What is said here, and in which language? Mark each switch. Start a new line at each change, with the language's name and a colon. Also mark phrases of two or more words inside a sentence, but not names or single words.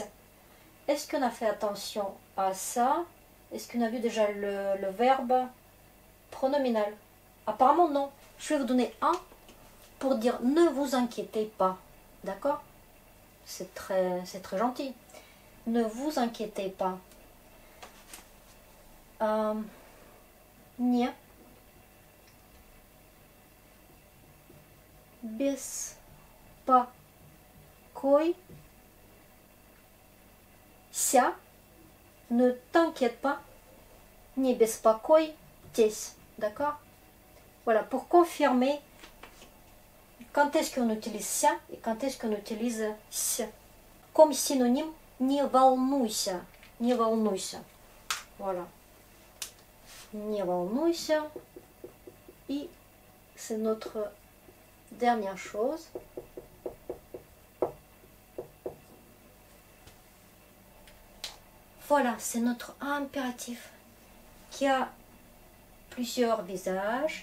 French: Est-ce qu'on a fait attention à ça? Est-ce qu'on a vu déjà le verbe pronominal? Apparemment non. Je vais vous donner un pour dire ne vous inquiétez pas. D'accord? C'est très gentil. Ne vous inquiétez pas.
Russian: Не беспокойся.
French: Ne t'inquiète pas.
Russian: Не беспокойтесь.
French: D'accord? Voilà, pour confirmer quand est-ce qu'on utilise ça et quand est-ce qu'on utilise ça. Comme synonyme,
Russian: не волнуйся. Не волнуйся. Voilà. Не волнуйся.
French: Et c'est notre dernière chose. Voilà, c'est notre impératif qui a plusieurs visages.